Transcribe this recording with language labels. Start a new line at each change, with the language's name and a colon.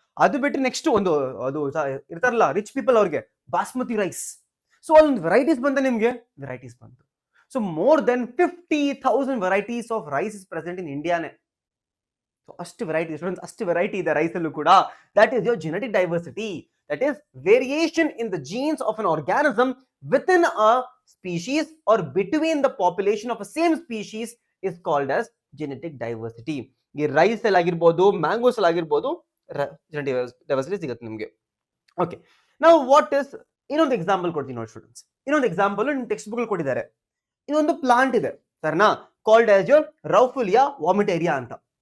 Kannada: ಅದು ಬಿಟ್ಟು ನೆಕ್ಸ್ಟ್ ಅದು ಇರ್ತಾರಲ್ಲ ರಿಚ್ ಪೀಪಲ್, ಅವ್ರಿಗೆ ಬಾಸ್ಮತಿ ರೈಸ್. ಸೊ ಅಲ್ಲೊಂದು ವೆರೈಟೀಸ್ ನಿಮ್ಗೆ ವೆರೈಟೀಸ್ ಬಂತು.
English: So more then 50,000 varieties of rice is present in ಇಂಡಿಯಾನೆ.
Kannada: ಅಷ್ಟು ವೆರೈಟಿ ಸ್ಟೂಡೆಂಟ್ಸ್, ಅಷ್ಟು ವೆರೈಟಿ ಇದೆ ರೈಸ್ ಅಲ್ಲೂ ಕೂಡ.
English: That is your genetic diversity. That is variation in the genes of an organism within a species or between the population of a same species is called as genetic diversity.
Kannada: ಈ rice ಅಲ್ಲಿ ಆಗಿರ್ಬೋದು, mangoes ಅಲ್ಲಿ ಆಗಿರ್ಬೋದು, genetic diversity ಸಿಗುತ್ತೆ ನಿಮಗೆ. Okay, ನಾವು what is, ಇನ್ನೊಂದು example ಕೊಡ್ತೀನಿ ನೋಡಿ ಸ್ಟೂಡೆಂಟ್ಸ್. ಇನ್ನೊಂದು ಎಕ್ಸಾಂಪಲ್ ನಿಮ್ಮ ಟೆಕ್ಸ್ಟ್ ಬುಕ್ ಕೊಟ್ಟಿದ್ದಾರೆ. ಇದೊಂದು ಪ್ಲಾಂಟ್ ಇದೆ ಸರ್ನಾ, ಕಾಲ್ಡ್ ಆಸ್ ಯೋರ್ ರೌಫುಲಿಯಾ ವಾಮಿಟೇರಿಯಾ ಅಂತ.